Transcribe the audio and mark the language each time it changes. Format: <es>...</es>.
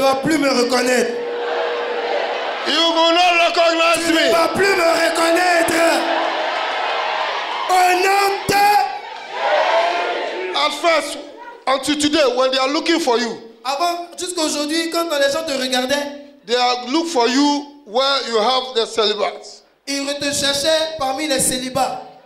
<fr>vas plus me reconnaître.</fr> <en>You will not recognize</en> <fr>Tu ne</fr> <en>me.</en> <fr>vas plus me reconnaître. Au nom de...</fr> <en>At first, until today, when they are looking for you,</en> <fr>Avant, jusqu'à aujourd'hui, quand les gens te regardaient,</fr> <en>they are look for you where you have the celibates.</en> <fr>ils te cherchaient parmi les célibats.</fr>